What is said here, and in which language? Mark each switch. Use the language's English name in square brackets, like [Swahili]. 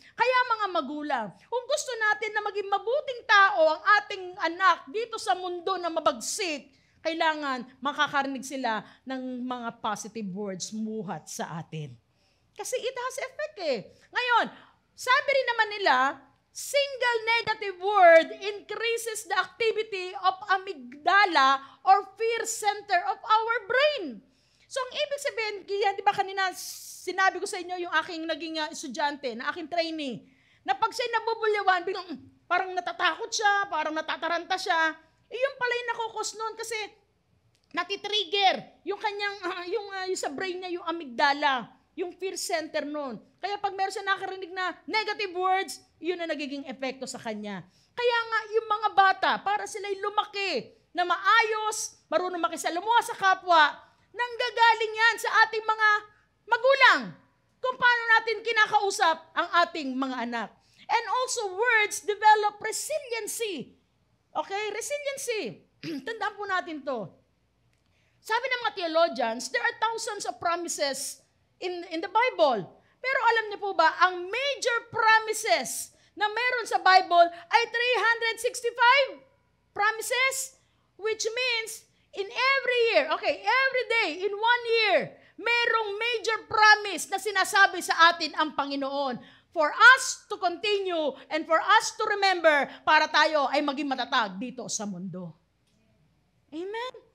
[Filipino] Kaya mga magulang, kung gusto natin na maging mabuting tao ang ating anak dito sa mundo na mabagsik, kailangan makakarinig sila ng mga positive words muhat sa atin. [English] Kasi it has effect [Filipino] Ngayon, sabi rin naman nila, [English] single negative word increases the activity of amygdala or fear center of our brain. [Filipino] So, ang ibig sabihin, kaya di ba kanina sinabi ko sa inyo yung aking naging estudyante, na aking trainee, na pag siya nabubulyawan, biglang parang natatakot siya, parang natataranta siya, yun pala yung nakukos nun kasi natitrigger yung kanyang, yung sa brain niya, yung amygdala, yung fear center nun. Kaya pag meron siya nakarinig na negative words, yun ang nagiging epekto sa kanya. Kaya nga, yung mga bata, para sila'y lumaki na maayos, marunong makisalamuha sa kapwa, nanggagaling yan sa ating mga magulang. Kung paano natin kinakausap ang ating mga anak. [English] And also, words develop resiliency. Okay? Resiliency. [Filipino] Tandaan po natin to. Sabi ng mga theologians, [English] there are thousands of promises in the Bible. [Filipino] Pero alam niyo po ba, ang major promises na meron sa Bible ay 365 promises, which means in every year, every day, in 1 year, merong major promise na sinasabi sa atin ang Panginoon [English] for us to continue and for us to remember [Filipino] para tayo ay maging matatag dito sa mundo. Amen?